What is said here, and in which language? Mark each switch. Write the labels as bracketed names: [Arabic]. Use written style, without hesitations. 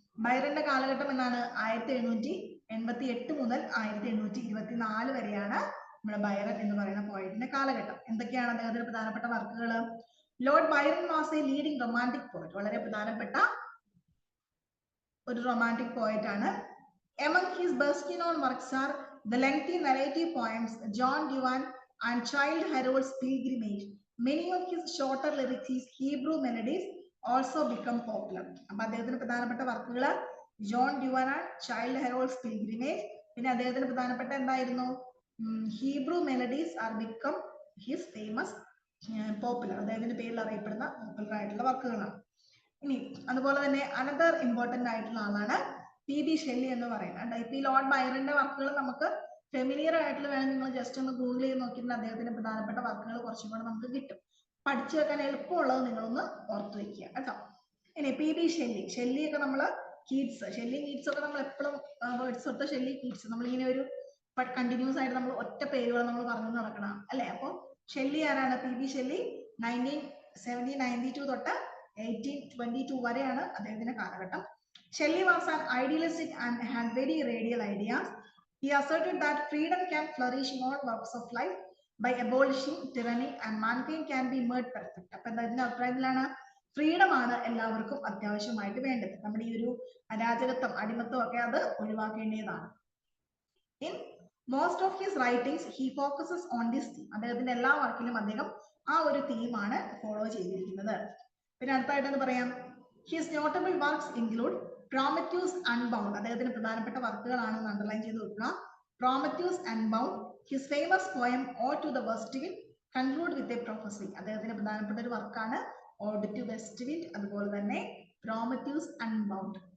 [Malayalam] ബൈറന്റെ കാലഘട്ടം എന്നാണ് 1788 മുതൽ 1824 വരെയാണ് നമ്മുടെ ബൈറൺ എന്ന് പറയുന്ന പോയറ്റിന്റെ കാലഘട്ടം. എന്തൊക്കെയാണ് അദ്ദേഹത്തിന്റെ പ്രധാനപ്പെട്ട വർക്കുകൾ? [English] Lord Byron was a leading romantic poet, [Malayalam] വളരെ പ്രധാനപ്പെട്ട ഒരു റൊമാൻറ്റിക് പോയറ്റ് ആണ്. [English] Among his best known works are the lengthy narrative poems John Duvan and Childe Harold's Pilgrimage. Many of his shorter lyrics, his Hebrew melodies, also become popular. [Malayalam] അപ്പോൾ അദ്ദേഹത്തിന് പ്രധാനപ്പെട്ട വർക്കുകൾ John ഡ്യുവാൻ and child ഹെറോൾഡ്സ് pilgrimage, പിന്നെ അദ്ദേഹത്തിന് പ്രധാനപ്പെട്ട എന്തായിരുന്നു [English] Hebrew Melodies are become his famous popular, [Malayalam] അദ്ദേഹത്തിന്റെ പേരിൽ അറിയപ്പെടുന്ന പോപ്പുലർ ആയിട്ടുള്ള വർക്കുകളാണ്. ഇനി അതുപോലെ തന്നെ അനദർ ഇമ്പോർട്ടന്റ് ആയിട്ടുള്ള ആളാണ് PB ഷെല്ലി എന്ന് പറയുന്നത്. ഇപ്പൊ ഈ ലോർഡ് ബൈറന്റെ വർക്കുകൾ നമുക്ക് ഫെമിലിയർ ആയിട്ടുള്ള വേണം, നിങ്ങൾ ജസ്റ്റ് ഒന്ന് ഗൂഗിൾ ചെയ്ത് നോക്കിയിട്ട് അദ്ദേഹത്തിന്റെ പ്രധാനപ്പെട്ട വർക്കുകൾ കുറച്ചും കൂടെ നമുക്ക് കിട്ടും. പഠിച്ചു വെക്കാൻ എളുപ്പമുള്ളത് നിങ്ങളൊന്ന് ഓർത്തു വെക്കുക കേട്ടോ. ഇനി PB ഷെല്ലി, ഷെല്ലിയൊക്കെ നമ്മൾ കീറ്റ്സ്, ഷെല്ലി കീറ്റ്സ് ഒക്കെ നമ്മൾ എപ്പോഴും വേർഡ്സ് തൊട്ട് ഷെല്ലി കീറ്റ്സ് നമ്മളിങ്ങനെ ഒരു കണ്ടിന്യൂസ് ആയിട്ട് നമ്മൾ ഒറ്റ പേരുകൾ നമ്മൾ പറഞ്ഞു നടക്കണം അല്ലെ. അപ്പോൾ ഷെല്ലി ആരാണ്? PB ഷെല്ലി 1792 തൊട്ട് 1822 വരെയാണ് അദ്ദേഹത്തിന്റെ കാലഘട്ടം. [English] Shelley was an idealistic and had very radical ideas. He asserted that freedom can flourish in all walks of life by abolishing tyranny and mankind can be made perfect. [Malayalam] അപ്പോൾ അദ്ദേഹത്തിന്റെ അഭിപ്രായത്തിലാണ് freedom ആണ് എല്ലാവർക്കും അത്യാവശ്യമായിട്ട് വേണ്ടത്, നമ്മുടെ ഈ ഒരു അരാജകത്വം അടിമത്വം ഒക്കെ അത് ഒഴിവാക്കേണ്ടതാണ്. [English] In most of his writings he focuses on this theme. [Malayalam] അദ്ദേഹത്തിന്റെ എല്ലാ വർക്കിലും അദ്ദേഹം ആ ഒരു തീമാണ് ഫോളോ ചെയ്തിരിക്കുന്നത്. പിന്നെ അടുത്തായിട്ടെന്ന് പറയാം, [English] his notable works include Prometheus Unbound, [Malayalam] അദ്ദേഹത്തിന്റെ പ്രധാനപ്പെട്ട വർക്കുകളാണെന്ന് അണ്ടർലൈൻ ചെയ്ത് വെക്കുക. [English] Prometheus Unbound, his famous poem Ode to the West Wind, conclude with a prophecy, [Malayalam] അദ്ദേഹത്തിന്റെ പ്രധാനപ്പെട്ട ഒരു വർക്കാണ് Ode to West Wind, അതുപോലെ തന്നെ Prometheus Unbound.